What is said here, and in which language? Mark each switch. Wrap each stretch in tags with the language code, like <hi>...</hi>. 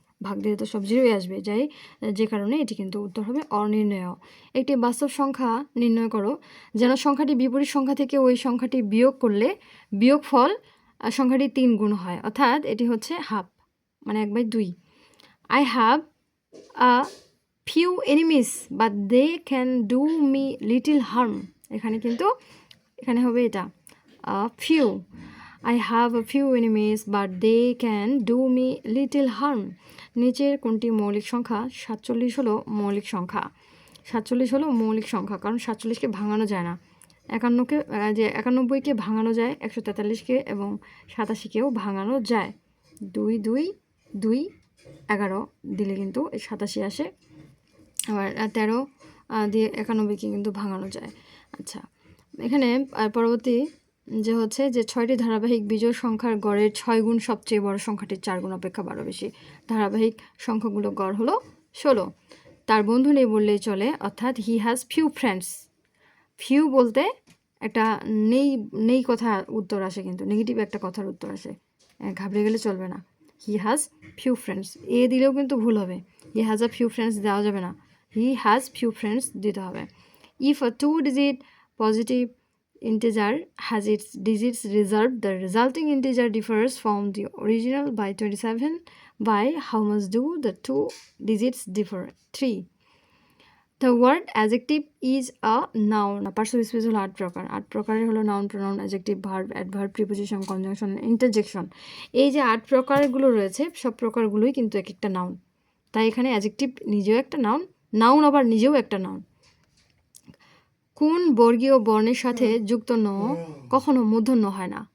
<bn>ভাগ দিলে তো সব 0ই আসবে, যে কারণে এটি কিন্তু উত্তর হবে অনির্ণেয়। একটি বাস্তব সংখ্যা নির্ণয় করো যেন সংখ্যাটি বিপরীত সংখ্যা থেকে ওই সংখ্যাটি বিয়োগ করলে বিয়োগফল সংখ্যাটি 3 গুণ হয়, অর্থাৎ এটি হচ্ছে হাফ, মানে 1/2।</bn> <en>I have a few enemies but they can do me little harm।</en> <bn>এখানে হবে এটা few।</bn> <en>I have a few enemies but they can do me little harm।</en> <bn>নিচের কোনটি মৌলিক সংখ্যা? 47 হলো মৌলিক সংখ্যা। 47 হলো মৌলিক সংখ্যা, কারণ 47কে ভাঙানো যায় না। 91কে ভাঙানো যায়, 143কে এবং 87কেও ভাঙানো যায়। 2 2 2 11 দিলে কিন্তু 87 আসে, আবার 13 দিয়ে 91কে কিন্তু ভাঙানো যায়। আচ্ছা, এখানে পরবর্তী যে হচ্ছে যে 6টি ধারাবাহিক বিজোড় সংখ্যার গড়ের 6 গুণ সবচেয়ে বড় সংখ্যাটির 4 গুণ অপেক্ষা 12 বেশি। ধারাবাহিক সংখ্যাগুলোর গড় হলো 16। তার বন্ধু নেই বললেই চলে, অর্থাৎ</bn> <en>He has few friends.</en> <bn>Few বলতে একটা নেই কথা উত্তর আসে, কিন্তু নেগেটিভ একটা কথার উত্তর আসে, ঘাবড়ে গেলে চলবে না।</bn> <en>he has few friends</en> <bn>এ দিলেও কিন্তু ভুল হবে,</bn> <en>he has a few friends</en> <bn>দেওয়া যাবে না,</bn> <en>he has few friends</en> <bn>দিতে হবে।</bn> <en>If a 2-digit positive integer has its digits reserved, the resulting integer differs from the original by 27. By how much do the 2 digits differ? 3. The word adjective is a noun.</en> <bn>Passive speech হলো 8 প্রকার। 8 প্রকারের হলো noun, pronoun, adjective, verb, adverb, preposition, conjunction, interjection. এই যে 8 প্রকারগুলো রয়েছে, সব প্রকারগুলোই কিন্তু এক একটা নাউন। তাই এখানে অ্যাডজেক্টিভ নিজেও একটা নাউন, নাউন আবার নিজেও একটা নাউন। কোন বর্গীয় বর্ণের সাথে যুক্ত ন কখনো মূর্ধন্য হয় না?</bn>